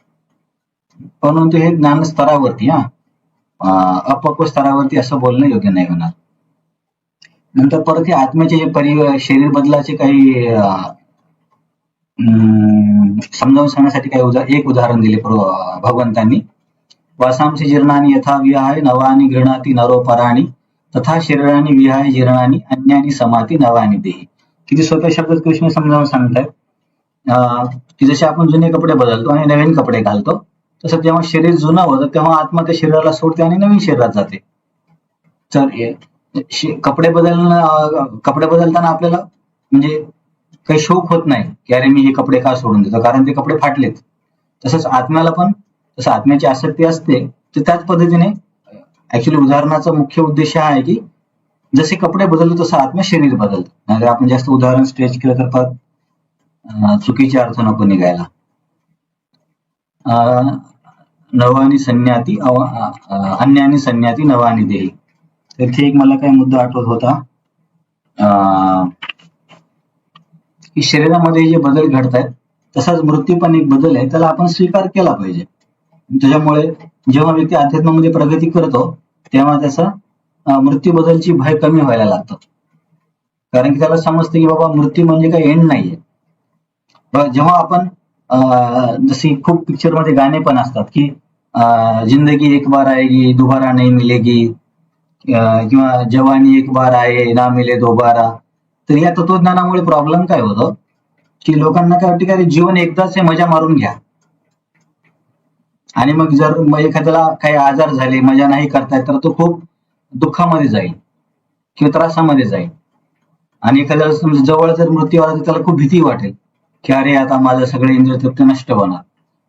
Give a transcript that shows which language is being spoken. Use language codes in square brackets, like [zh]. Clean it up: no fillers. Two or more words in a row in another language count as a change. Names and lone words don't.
[mr] परंतु हे ज्ञान स्तरावरती अपक्व स्तरावरती असं बोलणं योग्य नाही होणार. नंतर परत हे आत्म्याचे जे शरीर बदलाचे काही समजावून सांगण्यासाठी काही एक उदाहरण दिले भगवंतांनी. [sa] वासांसी जीर्णानी यथा विहाय नवानी गृह्णाती नरो पराणी तथा शरीरानी विहाय जीर्णानी अन्यानी समाती नवानी देही. [mr] किती सोप्या शब्दात कृष्ण समजावून सांगतायत की जसे आपण जुने कपडे बदलतो आणि नवीन कपडे घालतो, तसं जेव्हा शरीर जुनं होतं तेव्हा आत्मा त्या शरीराला सोडते आणि नवीन शरीरात जाते. तर कपडे बदलताना आपल्याला म्हणजे काही शोक होत नाही की अरे मी हे कपडे का सोडून देतो, कारण ते कपडे फाटलेत. तसंच आत्म्याला पण तसं आत्म्याची आसक्ती असते. तर त्याच पद्धतीने ऍक्च्युली उदाहरणाचा मुख्य उद्देश हा आहे की जसे कपडे बदलतो तसं आत्मा शरीर बदलतो. नाहीतर आपण जास्त उदाहरण स्ट्रेच केलं तर फार चुकीचे अर्थ नको निघायला. [sa] नवानी संन्याती अन्यानी संन्याती नवानी देही. [mr] तर इथे एक मला काय मुद्दा आठवत होता की शरीरामध्ये जे बदल घडतायत तसाच मृत्यू पण एक बदल आहे, त्याला आपण स्वीकार केला पाहिजे. त्याच्यामुळे जेव्हा व्यक्ती अध्यात्मामध्ये प्रगती करतो तेव्हा त्याचा मृत्यू बदलची भय कमी व्हायला लागतं. कारण की त्याला समजतं की बाबा मृत्यू म्हणजे काही एंड नाहीये. जेव्हा आपण जशी खूप पिक्चर मध्ये गाणे पण असतात की [hi] जिंदगी एक बार आएगी दोबारा नहीं मिलेगी किंवा जवानी एक बार आए ना मिले दोबारा. [mr] तर या तत्वज्ञानामुळे प्रॉब्लेम काय होतं की लोकांना काय वाटतं की अरे जीवन एकदाच आहे, मजा मारून घ्या. आणि मग जर एखाद्याला काही आजार झाले, मजा नाही करतायत, तर तो खूप दुःखामध्ये जाईल किंवा त्रासामध्ये जाईल. आणि एखाद्याला जवळ जर मृत्यू आला तर त्याला खूप भीती वाटेल की अरे आता माझं सगळे इंद्रिय तृप्ती नष्ट होणार.